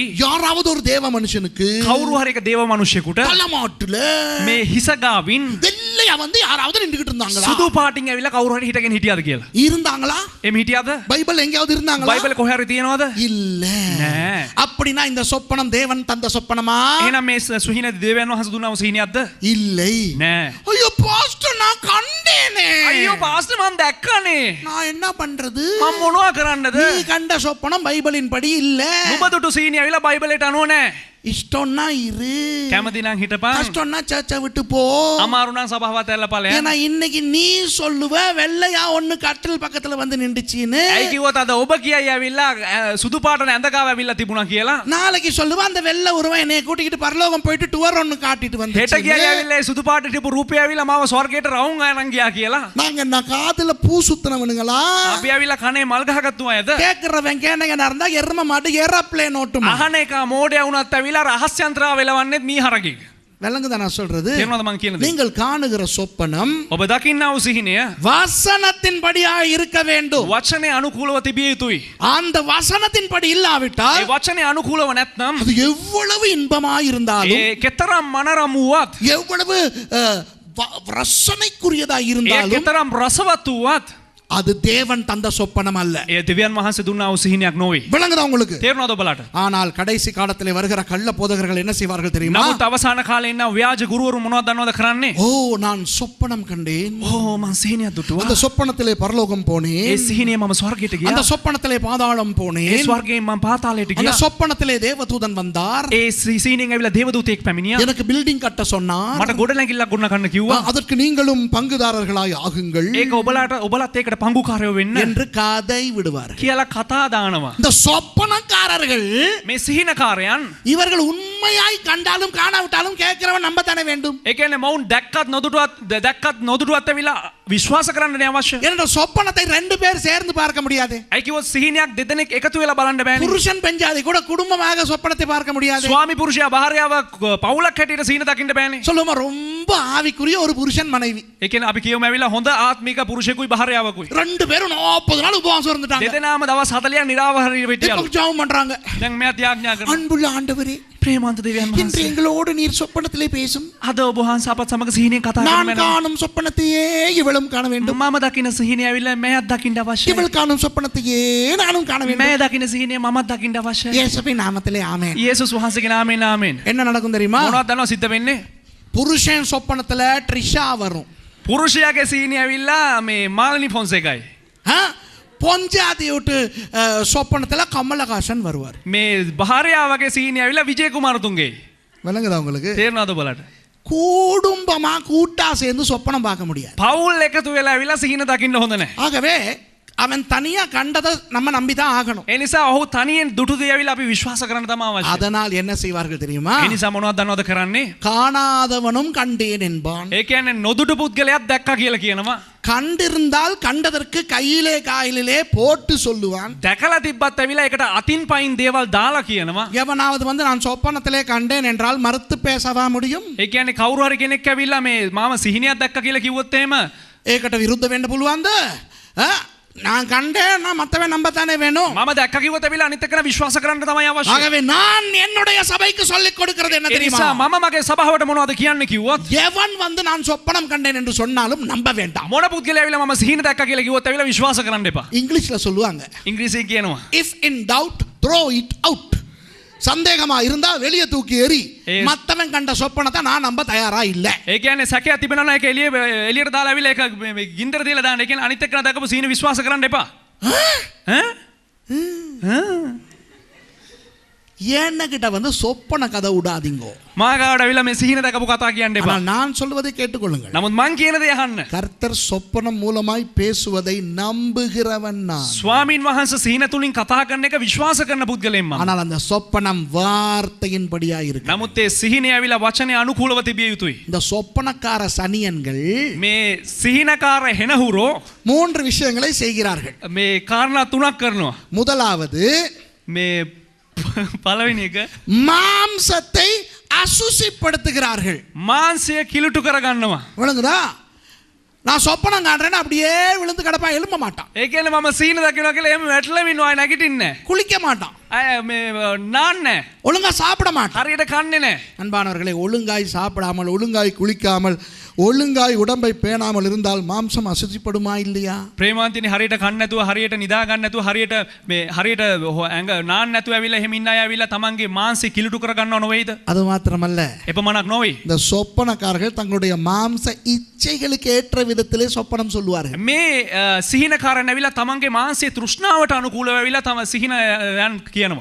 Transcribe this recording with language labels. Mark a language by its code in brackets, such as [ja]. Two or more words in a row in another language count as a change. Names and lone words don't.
[ta] யாராவது ஒரு தேவ மனுஷனுக்கு [si] කවුරු හරි එක දේව මිනිසෙකුට [ta] தலைமாட்டுல [si] මේ හිස ගාවින් [ta] வெள்ளையா வந்து யாராவது நின்றுகிட்டு இருந்தாங்களா? [si] සුදු පාටින් ඇවිල්ලා කවුරු හරි හිටගෙන හිටියද කියලා. [ta] இருந்தாங்களா? [si] එමෙ හිටියද? [ta] பைபிள் எங்கயாவது இருந்தாங்களா? [si] බයිබලේ කොහේ හරි තියෙනවද? [ta] இல்ல. [si] නෑ. [ta] அப்படினா இந்த சொப்பனம் தேவன் தந்த சொப்பனமா? [si] එහෙනම් මේ සුහින දෙවියන් වහන්සේ දුන්නා වූ සිහිනයක්ද? [ta] இல்லை. [si] නෑ. [ta] ஐயோ பாஸ்டர் நான் கண்டேனே. [si] අයියෝ පාස්ටර් මම දැක්කනේ. [ta] நான் என்ன பண்றது? [si] මම මොනවා කරන්නද? [ta] நீ கண்ட சொப்பனம் பைபிளின் படி இல்ல. [si] නුඹ දුටු සිහිනය ඇවිල්ලා බයිබලයට අනුව නෑ. [ta] இஷ்டம்னா இரு, [si] කැමති නම් හිටපන්. [ta] கஷ்டம்னா சர்ச்சை விட்டு போ. [si] අමාරු නම් සභාවත් ඇල්ල ඵලයන්. [ta] ஏன்னா இன்னைக்கு நீ சொல்லுவ வெள்ளையா ஒண்ணு கட்டில் பக்கத்துல வந்து நின்றுச்சின்னு, [si] ඇයි කිව්වොත් අද ඔබ කියයි ඇවිල්ලා සුදු පාටන ඇඳගාව ඇවිල්ලා තිබුණා කියලා. [ta] நாளைக்கு சொல்லுவ அந்த வெள்ளை உருவம் என்னைய கூட்டிக்கிட்டு பரலோகம் போயிட்டு டூர் ஒண்ணு காட்டிட்டு [si] හෙට [ta] வந்து [si] කියයි ඇවිල්ලා සුදු පාට තිබු රූපය ඇවිල්ලා මාව ස්වර්ගයට රවුම් අරන් ගියා කියලා. [ta] நாங்க என்ன காதுல பூ சுத்தினவனுங்களா? [si] අපි ඇවිල්ලා කනේ මල් ගහගත්තු අයද? [ta] கேக்குறவன் கேனகனா இருந்தா எரும மாடு ஏரோப்ளேன் ஓட்டுமா? [si] අහන එක මෝඩයා වුණත් ඇවිල්ලා රහස් යන්ත්‍රාව වෙලවන්නේ මීහරකෙක්. [ta] விளங்குதா நான் சொல்றது? [si] තේරුණාද මං කියන දේ? [ta] நீங்கள் காணுகிற சொப்பனம் [si] ඔබ දකින්නා වූ සිහිනය [ta] வசனத்தின்படியா இருக்க வேண்டும். [si] වචනේ අනුකූලව තිබිය යුතුයි. [ta] அந்த வசனத்தின்படி இல்லாவிட்டால் [si] ඒ වචනේ අනුකූලව නැත්නම් [ta] அது எவ்வளவு இன்பமாய் இருந்தாலும், [si] ඒ කෙතරම් මනරම් වුවත් [ta] எவ்வளவு ரசனைக்குரியதா [si] ඒ [ta] இருந்தாலும், [si] කෙතරම් රසවත් වුවත් [ta] அது தேவன் தந்த சொப்பனம் அல்ல. [si] ඒ දෙවියන් වහන්සේ දුන්නා වූ සිහිනයක් නොවේ. [ta] விளங்குதா உங்களுக்கு? [si] තේරුණාද ඔබලාට? [ta] ஆனால் கடைசி காலத்திலே வருகிற கள்ள போதகர்கள் என்ன செய்வார்கள் தெரியுமா? [si] නමුත් අවසාන කාලේ ඉන්න ව්‍යාජ ගුරුවරු මොනවද දන්නවද කරන්නේ? [ta] ஓ நான் சொப்பனம் கண்டேன், [si] ඕ මං සිහිනයක් දුටුවා. [ta] அந்த சொப்பனத்திலே பரலோகம் [si] ඒ [ta] போனேன், [si] සිහිනය මම ස්වර්ගයට ගියා. [ta] அந்த சொப்பனத்திலே பாதாளம் [si] ඒ [ta] போனேன், [si] ස්වර්ගයෙන් මම පාතාලයට [ta] அந்த [si] ගියා. [ta] சொப்பனத்திலே தேவதூதன் வந்தார், [si] ඒ සිහිනයෙන් ඇවිල්ලා දේවදූතයෙක් පැමිණියා. [ta] எனக்கு பில்டிங் கட்ட சொன்னார், [si] මට ගොඩනැගිල්ලක් ගොඩනගන්න කිව්වා. [ta] அதற்கு நீங்களும் பங்குதாரர்களாய் ஆகுங்கள் [si] ඒක ඔබලත් ඒකට පංගුකාරයෝ වෙන්න [ta] என்று கதை விடுவார். [si] කියලා කතා දානවා. [ta] இந்த சொப்பனக்காரர்கள் [si] මේ සිහිනකාරයන් [ta] இவர்கள் உண்மையாய் கண்டாலும் காணாவிட்டாலும் கேட்கிறவன் நம்பத்தானே வேண்டும். [si] ඒ කියන්නේ මවුන් දැක්කත් නොදුටුවත් ඇවිල්ලා විශ්වාස කරන්න අවශ්‍ය. [ta] என்ற சொப்பனத்தை ரெண்டு பேர் சேர்ந்து பார்க்க முடியாது. [si] ඇයි කිව්වොත් සිහිනයක් දෙදෙනෙක් එකතු වෙලා බලන්න බෑනේ. [ta] புருஷன் பெஞ்சாதி கூட குடும்பமாக சொப்பனத்தை பார்க்க முடியாது. [si] ස්වාමි පුරුෂයා භාර්යාව පවුලක් හැටියට සිහින දකින්න බෑනේ. [ta] சொல்லுமா ரொம்ப ஆவிக்குரிய ஒரு புருஷன் மனைவி, [si] ඒ කියන්නේ අපි කියමු ඇවිල්ලා හොඳ ආත්මික පුරුෂයෙකුයි භාර්යාවකුයි. [ta] ரெண்டு பேரும் 40 நாள் உபவாசம் இருந்துட்டாங்க. [si] දෙදෙනාම දවස් 40ක් නිරාවහාරී වෙටියලු. [ta] இப்ப ஜெபம் பண்றாங்க. [si] දැන් මෙයා ත්‍යාග්ඥා කරනවා. [ta] அன்புள்ள ஆண்டவரே, [si] ප්‍රේමවන්ත දෙවියන් [ta] இன்று [si] වහන්සේ. [ta] எங்களோடு நீர் சொப்பனத்திலே பேசும். [si] අද ඔබ වහන්සේ අපත් සමග සිහිනෙන් කතා [ta] நான் [si] කරන්න [ta] காணும் சொப்பனத்தையே இவளும் காண வேண்டும், [si] මම දකින්න සිහිනය ඇවිල්ලා මෙයාත් දකින්න අවශ්‍යයි. [ta] இவள் காணும் சொப்பனத்தையே நானும் காண வேண்டும். [si] මේ දකින්න සිහිනය මමත් දකින්න අවශ්‍යයි. [ta] இயேசுவின் நாமத்திலே ஆமென். [si] යේසුස් වහන්සේගේ නාමයෙන් ආමෙන්. [ta] என்ன நடக்கும் தெரியுமா? [si] මොනවද දන්නව සිද්ධ වෙන්නේ? [ta] புருஷன் சொப்பனத்துல ட்ரிஷா வரும். [si] පුරුෂයාගේ සිහිනය ඇවිල්ලා මේ මාලිනි ෆොන්සේකයි. ஆ? [ta] பொஞ்சாதி விட்டு சொப்பனத்துல கமலஹாசன் வருவார். [si] මේ භාර්යාවගේ සීනය ඇවිල්ලා විජය කුමාරතුන්ගේ. [ta] விளங்குதா உங்களுக்கு? [si] තේරෙනවද බලන්න? [ta] குடும்பமா கூட்டா சேர்ந்து சொப்பனம் பார்க்க முடியாது. [si] පවුල් එකතු වෙලා ඇවිල්ලා සීන දකින්න හොඳ නැහැ. [ta] ஆகவே அவன் தனியா கண்டதை நம்ம நம்பிதான் ஆகணும். [si] ඒ නිසා ඔහු තනියෙන් දුටු දේ ඇවිල්ලා අපි විශ්වාස කරන්න තමයි අවශ්‍ය. [ta] அதனால் என்ன செய்வார்கள் தெரியுமா? [si] ඒ නිසා මොනවද දන්නවද කරන්නේ? [ta] காணாதவனும் கண்டேன் என்பான். [si] ඒ කියන්නේ නොදුටු පුද්ගලයාත් දැක්කා කියලා කියනවා. [ta] கண்டிருந்தால் கண்டதற்கு கையிலே காயிலே போட்டு சொல்லுவான். [si] දැකලා තිබ්බත් ඇවිල්ලා ඒකට අතින් පයින් දේවල් දාලා කියනවා. [ta] எவனாவது வந்து நான் சொப்பனத்திலே கண்டேன் என்றால் மறுத்து பேசவா முடியும்? [si] ඒ කියන්නේ කවුරු හරි කෙනෙක් ඇවිල්ලා මේ මාම සිහිනයක් දැක්කා කියලා කිව්වොත් එහෙම ඒකට විරුද්ධ වෙන්න පුළුවන්ද? [ta] நான் கண்டேன் நான் மத்தவன் நம்பத்தானே வேணும். [si] මම දැක්කා කිව්වොත් ඇවිල්ලා අනිත් එක්කන විශ්වාස කරන්න තමයි අවශ්‍ය. [ta] ஆகவே நான் என்னுடைய சபைக்கு சொல்லிக் கொடுக்கிறது என்ன [si] ඒ [ta] தெரியுமா? [si] නිසා මම මගේ සභාවට මොනවද කියන්නේ කිව්වොත් [ta] எவன் வந்து நான் சொப்பனம் கண்டேன் என்று சொன்னாலும் நம்ப வேண்டாம். [si] මොන පුද්ගලයා ඇවිල්ලා මම සිහින දැක්කා කියලා කිව්වොත් ඇවිල්ලා විශ්වාස කරන්න එපා. [ta] இங்கிலீஷ்ல சொல்லுவாங்க, [si] ඉංග්‍රීසියෙන් කියනවා [en] if in doubt throw it out. [ta] சந்தேகமா இருந்தா வெளியே தூக்கி எறி. மத்தவன் கண்ட சொப்பனத்தை நான் நம்ப தயாரா இல்ல. [si] ඒ කියන්නේ සැකයක් තිබෙනවා නම් ඒක එළියට දාලා ඇවිල්ලා ඒක ගින්දර තියලා දාන්න. ඒ කියන්නේ අනිත් එක්කන දැකපු සීන විශ්වාස කරන්න එපා. [ta] ஏன்னகிட்ட வந்து சொப்பன கதை விடாதீங்கோ. [si] මාගාවට ඇවිල්ලා මේ සිහින දැකපු කතා කියන්න එපා. [ta] ஆனால் நான் சொல்வதை கேட்டுக்கொள்ளுங்கள். [si] නමුත් මං කියන දේ අහන්න. [ta] கர்த்தர் சொப்பனம் மூலமாய் பேசுவதை நம்புகிறவன் நான். [si] ස්වාමින් වහන්සේ සිහින තුලින් කතා කරන එක විශ්වාස කරන පුද්ගලෙන් මම. [ta] ஆனால் அந்த சொப்பனம் வார்த்தையின்படியா இருக்கு. [si] නමුත් ඒ සිහිනේ ඇවිල්ලා වචනේ අනුකූලව තිබිය යුතුයි. [ta] இந்த சொப்பனக்கார சனியன்கள் [si] මේ සිහිනකාර හෙනහුරෝ [ta] 3 விஷயங்களை செய்கிறார்கள். [si] මේ කාරණා තුනක් කරනවා. [ta] முதலாவது [si] මේ පළවෙනි එක [ta] மாம்சத்தை அசுசிப்படுத்துகிறார்கள். [si] මාංශය කිලුටු කරගන්නවා. [ta] விளங்குதா? நான் சொப்பனம் காண்றேன்னு அப்படியே விழுந்து கிடப்பா, எழும்ப மாட்டான். [si] ඒ කියන්නේ මම සීන දකිනවා කියලා එහෙම වැටලම ඉන්නවා නැගිටින්නේ නැහැ. [ta] குளிக்க மாட்டான். [si] මේ නාන්නේ [ta] ஒழுங்கா சாப்பிட மாட்டான். [si] හරියට කන්නේ නැහැ. [ta] அன்பானவர்களே, ஒழுங்காய் சாப்பிடாமல் ஒழுங்காய் குளிக்காமல் ஒழுங்காய் உடம்பை பேணாமல் இருந்தால் மாம்சம் அசுசிப்படுமா இல்லையா? [si] ප්‍රේමාන්තිනි හරියට කන්නේ නැතුව හරියට නිදා ගන්න නැතුව හරියට මේ හරියට ඇඟ නාන්න නැතුව ඇවිල්ලා එහෙම ඉන්න අය ඇවිල්ලා තමන්ගේ මාංශය කිලුටු කරගන්නව නෙවෙයිද? [ta] அது மாத்திரமல்ல, [si] එපමණක් නොවේ. [ta] இந்த சொப்பனக்காரர்கள் தங்களுடைய மாம்ச இச்சைகளுக்கு ஏற்ற விதத்திலே சொப்பனம் சொல்லுவார்கள். [si] මේ සිහිනකාරයන් ඇවිල්ලා තමන්ගේ මාංශයේ තෘෂ්ණාවට අනුකූලව ඇවිල්ලා තම සිහිනයන් කියනවා.